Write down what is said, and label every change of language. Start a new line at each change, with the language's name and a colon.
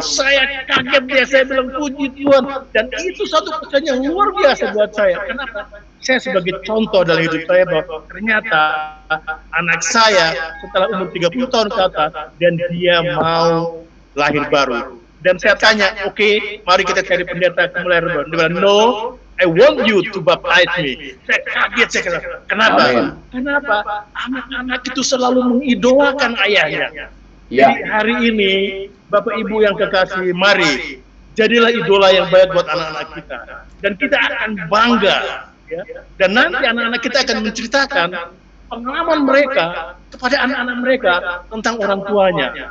Indonesian: Saya kaget dia, saya bilang puji Tuhan. Dan itu satu pesan yang luar biasa buat saya. Kenapa? Saya sebagai contoh dalam hidup saya bahwa ternyata anak saya setelah umur 30 tahun ke atas dan dia mau lahir baru. Dan saya tanya, oke, mari kita cari pendeta lahir baru.
English: Dia bilang, no, I want you to baptize me.
Indonesian: Saya kaget, saya kata, kenapa? Amen. Kenapa? Anak-anak itu selalu mengidolakan ayahnya. Jadi hari ini, Bapak Ibu yang kekasih, mari jadilah idola yang baik buat anak-anak kita. Dan kita akan bangga. Ya. Dan nanti anak-anak kita akan menceritakan pengalaman mereka kepada anak-anak mereka tentang orang tuanya.